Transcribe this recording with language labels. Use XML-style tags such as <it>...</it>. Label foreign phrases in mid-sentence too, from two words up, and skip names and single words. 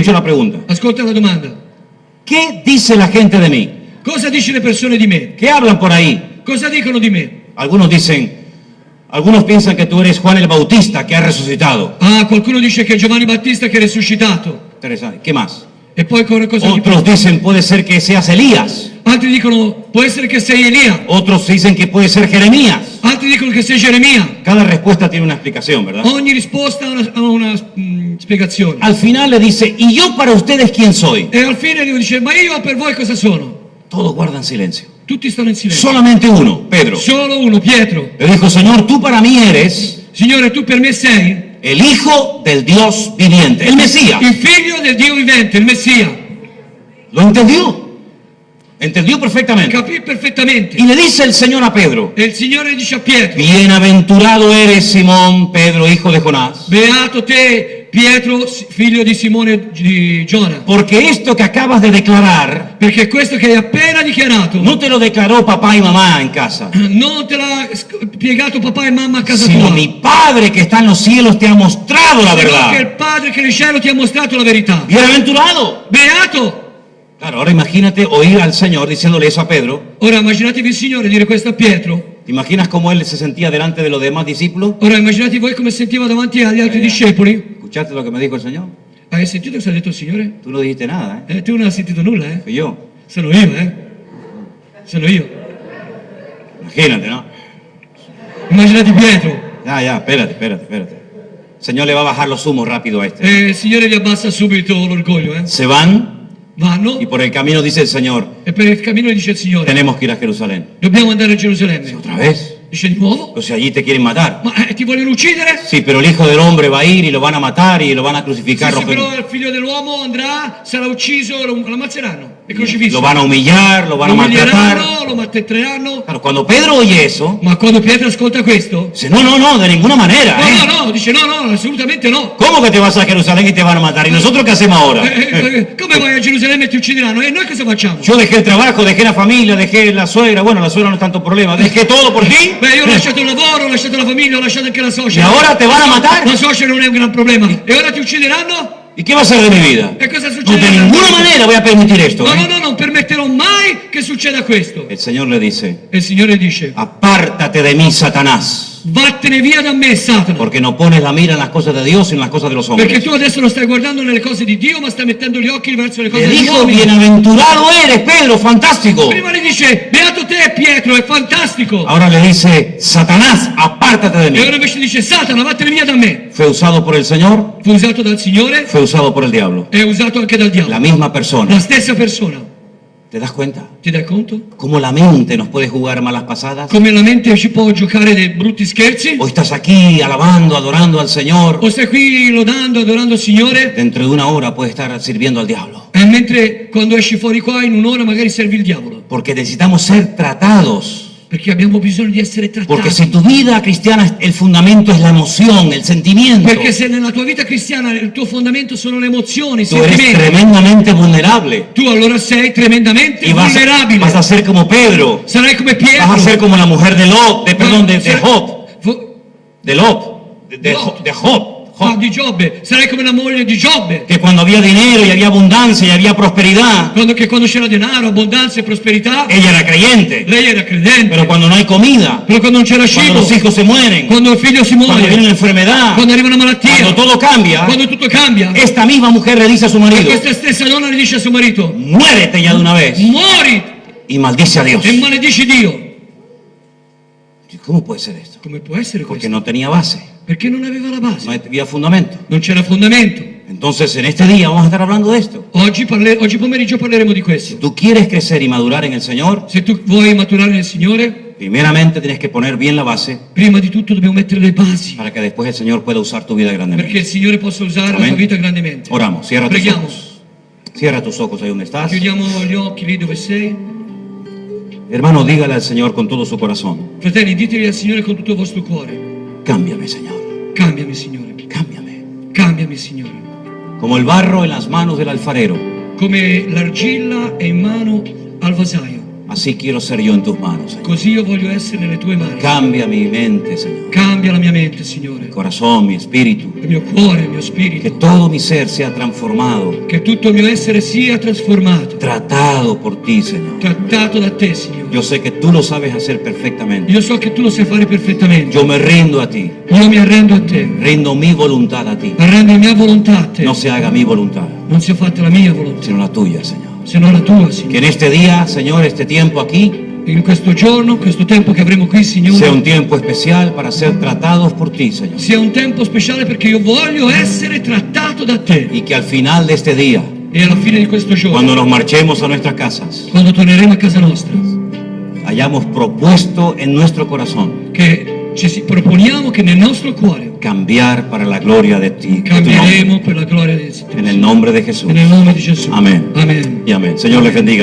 <es>escucha la pregunta,</es> <it>ascolta la domanda,</it> <es>¿qué dice la gente de mí?</es> <it>cosa dice le persone di me?</it> <es>¿Qué hablan por ahí?</es> <it>Cosa dicono di me?</it> <es>Algunos piensan que tú eres Juan el Bautista que ha resucitado.</es> <it>Ah, qualcuno dice che è Giovanni Battista che è risuscitato.</it> <es>Interesante. ¿Qué más?</es> <it>E poi cosa</it> <es>Otros dicen puede ser que seas Elías.</es> <it>Altri dicono può essere che sei Elia.</it> <es>Otros dicen que puede ser Jeremías.</es> <it>Altri dicono che sei Geremia.</it> <es>Cada respuesta tiene una explicación, ¿verdad?</es> <it>Ogni risposta ha una spiegazione.</it> <es>Al final le dice, ¿y yo para ustedes quién soy?</es> <it>E al fine lui dice, ma io per voi cosa sono?</it> <es>Todos guardan silencio.</es> <it>Tutti stanno in silenzio.</it> <es>Solamente uno, Pedro.</es> <it>Solo uno, Pietro.</it> <es>Le dijo, Señor, tú para mí eres</es> <it>Signore, tu per me sei</it> <es>el Hijo del Dios viviente, el Mesías.</es> <it>il figlio del Dio vivente, il Messia.</it> <es>¿Lo entendió? Entendió perfectamente.</es> <it>Capì perfettamente.</it> <es>Y le dice el Señor a Pedro,</es> <it>E il Signore dice a Pietro,</it> <es>bienaventurado eres Simón, Pedro, hijo de Jonás,</es> <it>beato te, Pietro, figlio di Simone di Giona.</it> <es>porque esto que acabas de declarar</es> <it>Perché questo che hai appena dichiarato</it> <es>no te lo declaró papá y mamá en casa,</es> <it>non te l'ha spiegato papà e mamma a casa</it> <es>sino</es> <it>tua.</it> <es>mi Padre que está en los cielos te ha mostrado la</es> <it>Che il</it> <es>verdad.</es> <it>Padre che nel cielo ti ha mostrato la verità.</it> <es>Bienaventurado.</es> <it>Beato!</it> <es>Claro, ahora imagínate oír al Señor diciéndole eso a Pedro.</es> <it>Ora immaginatevi il Signore dire questo a Pietro.</it> <es>¿Te imaginas cómo él se sentía delante de los demás discípulos?</es> <it>Ora immaginatevi voi come sentiva davanti agli altri discepoli.</it> <es>¿Escuchaste lo que me dijo el Señor?</es> <it>Hai sentito cosa ha detto il Signore?</it> <es>Tú no dijiste nada, ¿eh?</es> <it>Tu non hai sentito nulla, eh?</it> <es>Fui yo.</es> <it>Sono io, Sono io.</it> <es>Imagínate, ¿no?</es> <it>Immaginate Pietro.</it> <es>Ya, espérate. El Señor le va a bajar los humos rápido a este.</es> <it>E il Signore gli abbassa subito l'orgoglio,</it> <es>Se van</es> <it>Vanno</it> <es>y por el camino dice el Señor,</es> <it>e per il cammino gli dice il Signore,</it> <es>tenemos que ir a Jerusalén.</es> <it>dobbiamo andare a Gerusalemme.</it> <es>¿Otra vez?</es> <it>Dice di nuovo?</it> <es>Entonces allí te quieren matar.</es> <it>Ma ti vogliono uccidere?</it> <es>Sí, pero el Hijo del Hombre va a ir y lo van a matar y lo van a</es> <it>Sì,</it> <es>crucificar.</es> <it>sì, però il figlio dell'uomo andrà, sarà ucciso, lo ammazzeranno e crocifisso.</it> <es>Lo van a humillar, lo van a</es> <it>Lo</it> <es>maltratar.</es> <it>umilieranno, lo maltratteranno.</it> <es>Claro, cuando Pedro oye eso,</es> <it>Ma quando Pietro ascolta questo,</it> <es>dice, no, de ninguna manera. ¿Eh?</es> <it>dice no, assolutamente no.</it> <es>¿Cómo que te vas a Jerusalén y te van a matar? ¿Y nosotros qué hacemos ahora?</es> <it>Come vai a Gerusalemme e ti uccideranno? E noi cosa facciamo?</it> <es>Yo dejé el trabajo, dejé la familia, dejé la suegra. Bueno, la suegra no es tanto problema. Dejé todo por ti.</es> <it>Beh, io ho lasciato il lavoro, ho lasciato la famiglia, ho lasciato anche la</it> <es>Y</es> <it>suocera.</it> <es>ahora te van a matar.</es> <it>La suocera non è un gran problema. E ora ti uccideranno?</it> <es>¿Y qué va a ser de mi vida?</es> <it>E cosa</it> <es>No,</es> <it>succederà?</it> <es>de ninguna manera voy a permitir esto.</es> <it>No,</it> <es>¿eh?</es> <it>no, non permetterò mai che succeda questo.</it> <es>El Señor le dice,</es> <it>E il Signore dice,</it> <es>apártate de mí, Satanás,</es> <it>vattene via da me, Satana.</it> <es>porque no pones la mira en las cosas de Dios y en las cosas de los</es> <it>Perché</it> <es>hombres.</es> <it>tu adesso non stai guardando nelle cose di Dio, ma stai mettendo gli occhi verso le cose</it> <es>Le</es> <it>degli</it> <es>dijo,</es> <it>uomini.</it> <es>bienaventurado eres, Pedro, fantástico.</es> <it>Prima le dice, beato te, Pietro, è fantastico.</it> <es>Ahora le dice, Satanás, apártate de mí.</es> <it>E ora invece dice, Satana, vattene via da me.</it> <es>Fue usado por el Señor,</es> <it>Fu usato dal Signore,</it> <es>fue usado por el diablo.</es> <it>è usato anche dal</it> <es>La</es> <it>diavolo.</it> <es>misma persona.</es> <it>La stessa persona.</it> <es>¿Te das cuenta?</es> <it>Ti dai conto?</it> <es>Cómo la mente nos puede jugar malas pasadas.</es> <it>Come la mente ci può giocare dei brutti scherzi?</it> <es>O estás aquí alabando, adorando al Señor.</es> <it>O stai qui lodando, adorando il Signore?</it> <es>Dentro de una hora puedes estar sirviendo al diablo.</es> <it>E mentre quando esci fuori qua in un'ora magari servi il diavolo.</it> <es>Porque necesitamos ser tratados.</es> <it>Perché abbiamo bisogno di essere trattati.</it> <es>Porque si tu vida cristiana, el fundamento es la emoción, el sentimiento,</es> <it>Perché se nella tua vita cristiana il tuo fondamento sono le emozioni, i</it> <es>tú eres</es> <it>sentimenti,</it> <es>tremendamente vulnerable.</es> <it>tu allora sei tremendamente</it> <es>Y</es> <it>vulnerabile.</it> <es>vas a ser como Pedro.</es> <it>Sarai come Pietro.</it> <es>Vas a ser como la mujer de Lot, de</es> <it>Sarai-</it> <es>Job.</es> <it>Fu-</it> <es>De Lot. De Job.</es> <it>di Giobbe. Sarai come la moglie di Giobbe.</it> <es>Que cuando había dinero y había abundancia y había prosperidad,</es> <it>Quando c'era denaro, abbondanza e prosperità,</it> <es>ella era creyente.</es> <it>lei era credente.</it> <es>Pero cuando no hay comida,</es> <it>Però quando non c'era</it> <es>cuando</es> <it>cibo,</it> <es>los hijos se mueren,</es> <it>quando il figlio si</it> <es>cuando</es> <it>muore,</it> <es>viene una enfermedad,</es> <it>quando arriva una malattia,</it> <es>cuando todo cambia,</es> <it>quando tutto cambia,</it> <es>esta misma mujer le dice a su marido:</es> <it>questa stessa donna le dice a suo marito:</it> <es>muérete ya de una vez.</es> <it>muori</it> <es>Y maldice a Dios.</es> <it>e maledici Dio.</it> <es>¿Cómo puede ser esto?</es> <it>Come può essere</it> <es>Porque</es> <it>questo?</it> <es>no tenía base,</es> <it>Perché non aveva la</it> <es>no</es> <it>base,</it> <es>había fundamento.</es> <it>non c'era fondamento.</it> <es>Entonces, en este día vamos a estar hablando de esto.</es> <it>Oggi pomeriggio parleremo di questo.</it> <es>Si tú quieres crecer y madurar en el Señor,</es> <it>Se tu vuoi maturare nel Signore,</it> <es>primeramente tienes que poner bien la base</es> <it>prima di tutto dobbiamo mettere le basi,</it> <es>para que después el Señor pueda usar tu vida grandemente.</es> <it>perché il Signore possa usare la</it> <es>Amén.</es> <it>tua vita grandemente.</it> <es>Oramos, cierra tus</es> <it>Preghiamo.</it> <es>ojos. Cierra tus ojos ahí donde estás.</es> <it>Chiudiamo gli occhi lì dove sei.</it> <es>Hermano, dígale al Señor con todo su corazón:</es> <it>Fratelli, diteli al Signore con tutto il vostro cuore:</it> <es>cámbiame, Señor,</es> <it>cambiami, Signore,</it> <es>cámbiame.</es> <it>cambiami, Signore.</it> <es>Como el barro en las manos del alfarero,</es> <it>Come l'argilla è in mano al vasaio,</it> <es>así quiero ser yo en tus manos, Señor.</es> <it>così io voglio essere nelle tue mani.</it> <es>Cambia mi mente, Señor,</es> <it>Cambia la mia mente, Signore,</it> <es>mi corazón, mi espíritu.</es> <it>il mio cuore, il mio</it> <es>Que</es> <it>spirito,</it> <es>todo mi ser sea transformado,</es> <it>che tutto il mio essere sia trasformato,</it> <es>tratado por ti, Señor.</es> <it>trattato da te, Signore.</it> <es>Yo sé que tú lo sabes hacer perfectamente.</es> <it>Io so che tu lo sai fare perfettamente.</it> <es>Yo me rindo a ti,</es> <it>Io mi arrendo a te,</it> <es>rindo mi voluntad a ti.</es> <it>arrendo la mia volontà a te.</it> <es>No se haga mi voluntad,</es> <it>Non sia fatta la mia volontà,</it> <es>sino la tuya, Señor.</es> <it>se non la tua,</it> <es>Que</es> <it>Signore.</it> <es>en este día, Señor, este tiempo aquí,</es> <it>In questo giorno, questo tempo che avremo qui,</it> <es>sea</es> <it>Signore,</it> <es>un tiempo especial para ser tratados por ti, Señor.</es> <it>sia un tempo speciale perché io voglio essere trattato da te.</it> <es>Y que al final de este día,</es> <it>E alla fine di questo</it> <es>cuando</es> <it>giorno,</it> <es>nos marchemos a nuestras casas,</es> <it>quando torneremo a casa nostra,</it> <es>hayamos propuesto en nuestro corazón</es> <it>che ci proponiamo che nel nostro cuore</it> <es>cambiar para la gloria de ti, de tu nombre.</es> <it>cambieremo per la gloria del Signore.</it> <es>En el nombre de Jesús.</es> <it>Nel nome di Gesù.</it> <es>Amén.</es> <it>Amen.</it> <es>Y amén. Señor les bendiga.</es>